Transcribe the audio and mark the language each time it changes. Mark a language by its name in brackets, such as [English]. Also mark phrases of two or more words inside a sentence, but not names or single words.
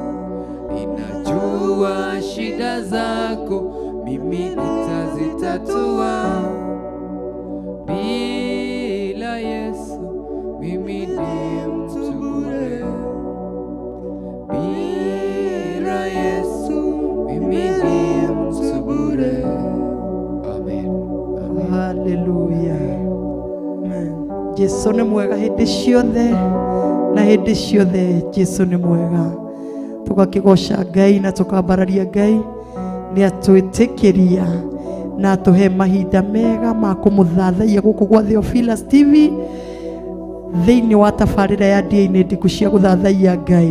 [Swahili] Ninajua shida zako mimi nitazitatua, bila Yesu mimi ni mtu bure. Bila Yesu mimi ni mtu bure. [Kikuyu] Jesu nĩ mwega hĩndĩ ciothe, na hĩndĩ ciothe Jesu nĩ mwega. Tũgakĩgoca Ngai na tũkambararia Ngai nĩ atwĩtĩkĩria na atũhe mahinda mega ma kũmũthathaia gũkũ gwa Theophilus TV thĩinĩ wa tabarĩra ya ndĩa-inĩ ndiku cia gũthathaia Ngai.